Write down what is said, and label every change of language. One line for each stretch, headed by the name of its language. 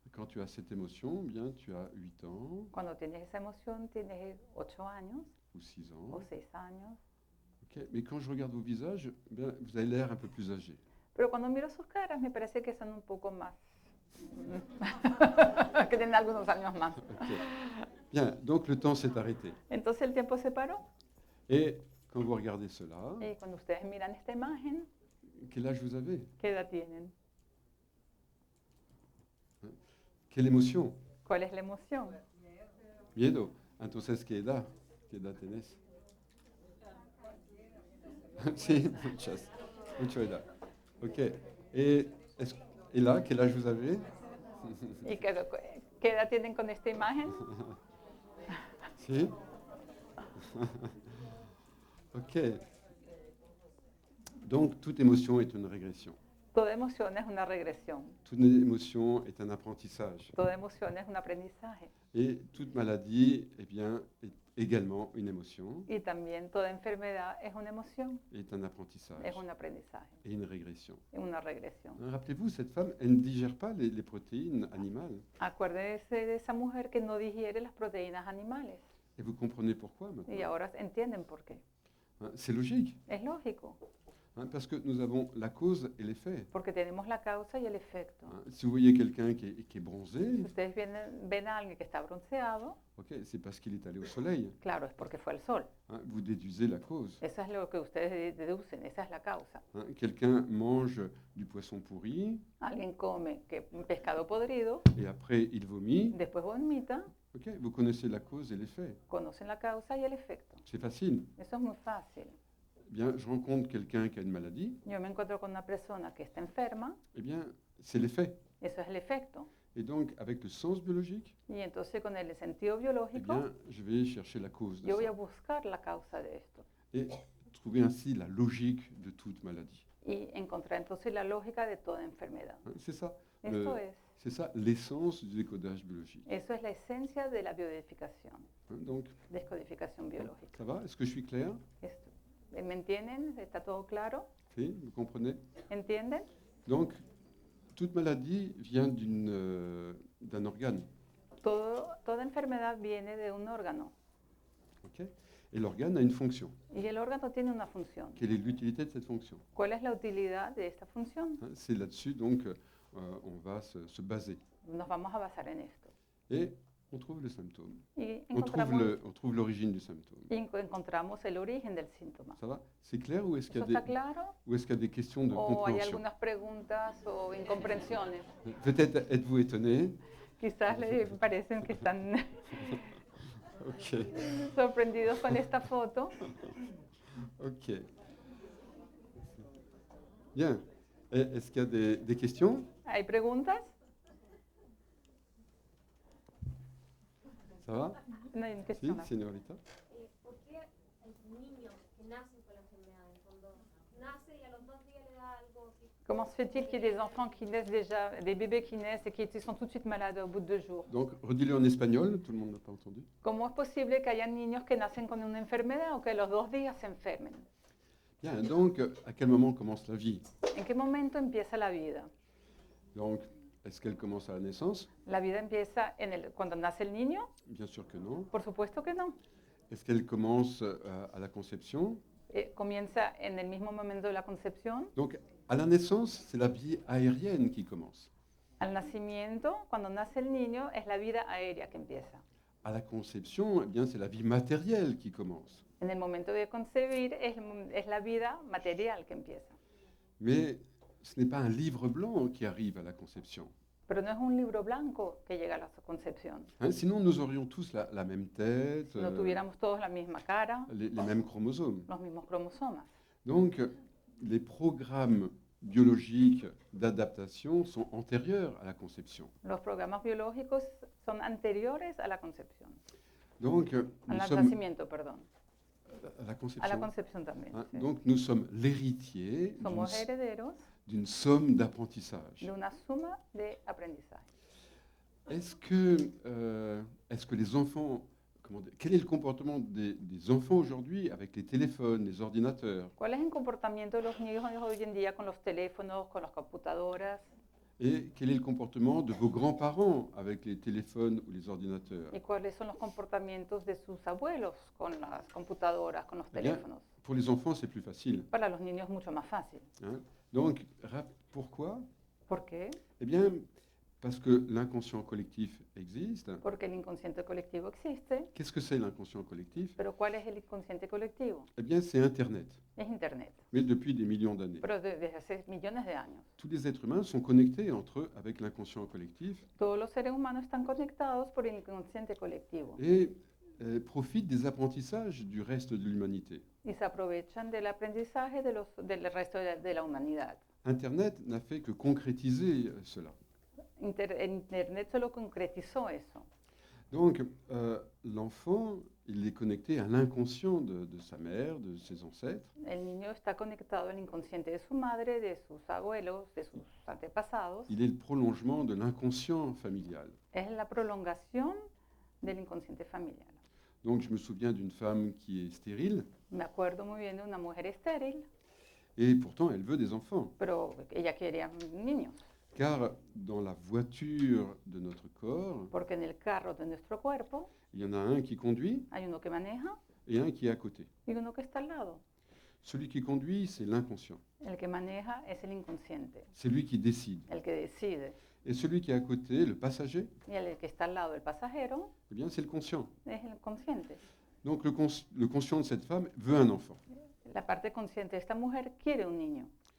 French: Quand tu as cette émotion, bien, tu as 8 ans
Spanish: Cuando tienes esa emoción, tienes 8 años
French: ou 6
Spanish: o
French: ans.
Spanish: 6 años. Ok.
French: Mais quand je regarde vos visages, bien, vous avez l'air un peu plus âgé.
Spanish: Pero cuando miro sus caras, me parece que son un poco más. Que tienen algunos años más. Ok.
French: Bien, donc le temps s'est arrêté.
Spanish: Entonces el tiempo se paró.
French: Et quand vous regardez cela,
Spanish: Y cuando ustedes miran esta imagen,
French: quel âge vous avez?
Spanish: ¿qué edad tienen?
French: Quelle émotion?
Spanish: ¿Cuál es la emoción? Miedo. Entonces, ¿qué edad? ¿Qué edad tenés? Sí, mucha edad.
French: Ok. Et là, quel âge vous avez?
Spanish: ¿Y qué edad tienen con esta imagen? Si? Ok.
French: Donc, toute émotion est une régression.
Spanish: Toda emoción es una regresión.
French: Toute émotion est un apprentissage.
Spanish: Toda emoción es un aprendizaje.
French: Et toute maladie, eh bien, est également une émotion,
Spanish: Y también toda enfermedad es una emoción,
French: est un apprentissage
Spanish: es un aprendizaje,
French: et une régression.
Spanish: es una regresión.
French: Rappelez-vous, cette femme, elle ne digère pas les protéines animales.
Spanish: Acuérdense de esa mujer que no digiere las proteínas animales.
French: Et vous comprenez pourquoi maintenant?
Spanish: Y ahora entienden por qué.
French: C'est logique,
Spanish: Es lógico,
French: parce que nous avons la cause et l'effet.
Spanish: porque tenemos la causa y el efecto.
French: Si vous voyez quelqu'un qui est
Spanish: Si
French: bronzé,
Spanish: ustedes ven a alguien que está bronceado,
French: ok, c'est parce qu'il est allé au soleil.
Spanish: claro, es porque fue al sol.
French: Vous déduisez la cause.
Spanish: Eso es lo que ustedes deducen, esa es la causa.
French: Quelqu'un mange du poisson pourri
Spanish: Alguien come un pescado podrido,
French: et après il vomit.
Spanish: después vomita,
French: Ok, vous connaissez la cause et l'effet.
Spanish: conocen la causa y el efecto.
French: C'est facile.
Spanish: Eso es muy fácil.
French: Bien, je rencontre quelqu'un qui a une maladie.
Spanish: Yo me encuentro con una persona que está enferma,
French: Eh bien, c'est l'effet.
Spanish: eso es el efecto.
French: Et donc, avec le sens biologique,
Spanish: Y entonces con el sentido eh biológico,
French: bien, je vais chercher la cause de
Spanish: yo voy a
French: ça
Spanish: buscar la causa de esto
French: et trouver ainsi la logique de toute maladie.
Spanish: y encontrar entonces la lógica de toda enfermedad.
French: C'est ça.
Spanish: Esto
French: C'est ça l'essence du décodage biologique.
Spanish: eso es la esencia de la biodescodificación,
French: Donc,
Spanish: descodificación biológica.
French: ça va? Est-ce que je suis clair?
Spanish: Esto. ¿Me entienden? ¿Está todo claro?
French: Oui, vous comprenez?
Spanish: ¿Entienden?
French: Donc, toute maladie vient d'un organe.
Spanish: Toda enfermedad viene de un órgano Ok?
French: Et l'organe a une fonction.
Spanish: y el órgano tiene una función.
French: Quelle est l'utilité de cette fonction?
Spanish: ¿Cuál es la utilidad de esta función?
French: C'est là-dessus, donc, on va se baser.
Spanish: Nos vamos a basar en esto.
French: Et on trouve le symptôme.
Spanish: Y
French: On trouve l'origine du symptôme.
Spanish: encontramos el origen del síntoma.
French: Ça va? C'est clair ou est-ce qu'il
Spanish: ¿Eso
French: y a
Spanish: está claro?
French: ou est-ce qu'il y a des questions de
Spanish: ¿O hay
French: compréhension?
Spanish: algunas preguntas o incomprensiones?
French: Peut-être êtes-vous étonné?
Spanish: Quizás les parecen que están Ok, sorprendidos con esta foto. ok.
French: Bien. Est-ce qu'il y a des questions?
Spanish: ¿Hay preguntas?
French: Ça va?
Spanish: No hay Si, cuestiones. señorita? ¿Por qué hay niños que nacen con la enfermedad? Cuando nace y a los 2 días le da algo así.
French: Comment se fait-il qu'il y ait des enfants qui naissent déjà, des bébés qui naissent et qui sont tout de suite malades au bout de 2 jours? Donc, redis-le en espagnol, tout le monde n'a pas entendu.
Spanish: ¿Cómo es posible que haya niños que nacen con una enfermedad o que a los 2 días se enfermen?
French: Bien, donc, à quel moment commence la vie?
Spanish: ¿En qué momento empieza la vida?
French: Donc, est-ce qu'elle commence à la naissance?
Spanish: ¿La vida empieza cuando nace el niño?
French: Bien sûr que non.
Spanish: Por supuesto que no.
French: Est-ce qu'elle commence à la conception?
Spanish: Comienza en el mismo momento de la concepción.
French: Donc, À la naissance, c'est la vie aérienne qui commence.
Spanish: Al nacimiento, cuando nace el niño, es la vida aérea que empieza.
French: À la conception, eh bien, c'est la vie matérielle qui commence.
Spanish: En el momento de concebir es la vida material que empieza.
French: Mais ce n'est pas un livre blanc qui arrive à la conception.
Spanish: Pero no es un libro blanco que llega a la concepción.
French: Hein, sinon, nous aurions tous la même tête,
Spanish: Si no tuviéramos todos la misma cara,
French: les mêmes chromosomes.
Spanish: los mismos cromosomas.
French: Donc, les programmes biologiques d'adaptation sont antérieurs à la conception.
Spanish: Los programas biológicos son anteriores a la concepción.
French: Donc,
Spanish: Al
French: nous sommes
Spanish: nacimiento, perdón.
French: à la
Spanish: A la
French: conception.
Spanish: concepción también.
French: Hein,
Spanish: Sí.
French: donc, nous sommes l'héritier
Spanish: Somos herederos
French: d'une somme d'apprentissage.
Spanish: de una suma de aprendizaje.
French: Est-ce que les enfants, quel est le comportement des enfants aujourd'hui avec les téléphones, les ordinateurs?
Spanish: ¿Cuál es el comportamiento de los niños hoy en día con los teléfonos, con las computadoras?
French: Et quel est le comportement de vos grands-parents avec les téléphones ou les ordinateurs?
Spanish: ¿Y cuáles son los comportamientos de sus abuelos con las computadoras, con los
French: Eh bien,
Spanish: teléfonos?
French: Pour les enfants, c'est plus facile.
Spanish: Para los niños es mucho más fácil.
French: Hein. Donc, pourquoi?
Spanish: ¿Por qué?
French: Eh bien, parce que l'inconscient collectif existe.
Spanish: Porque el inconsciente colectivo existe.
French: Qu'est-ce que c'est l'inconscient collectif?
Spanish: Pero ¿cuál es el inconsciente colectivo?
French: Eh bien, c'est Internet,
Spanish: Es Internet.
French: mais depuis des millions d'années.
Spanish: Pero desde hace millones de años.
French: Tous les êtres humains sont connectés entre eux avec l'inconscient collectif
Spanish: Todos los seres humanos están conectados por el inconsciente colectivo
French: et profitent des apprentissages du reste de l'humanité.
Spanish: y se aprovechan del aprendizaje del resto de la humanidad.
French: Internet n'a fait que concrétiser cela.
Spanish: Internet solo concretizó eso.
French: Donc, l'enfant, il est connecté à l'inconscient de sa mère, de ses ancêtres,
Spanish: El niño está conectado al inconsciente de su madre, de sus abuelos, de sus antepasados.
French: il est le prolongement de l'inconscient familial.
Spanish: Es la prolongación del inconsciente familiar.
French: Donc, je me souviens d'une femme qui est stérile,
Spanish: Me acuerdo muy bien de una mujer estéril,
French: et pourtant elle veut des enfants.
Spanish: pero ella quería niños,
French: Car dans la voiture de notre corps,
Spanish: porque en el carro de nuestro cuerpo
French: il y en a un qui conduit
Spanish: hay uno que maneja
French: et un qui est à côté.
Spanish: y uno que está al lado.
French: Celui qui conduit, c'est l'inconscient.
Spanish: El que maneja es el inconsciente,
French: C'est lui qui décide.
Spanish: el que decide.
French: Et celui qui est à côté, le passager,
Spanish: Y el que está al lado, el pasajero,
French: eh bien, c'est le conscient.
Spanish: es el consciente.
French: Donc, le conscient de cette femme veut un enfant.
Spanish: La parte consciente de esta mujer quiere un niño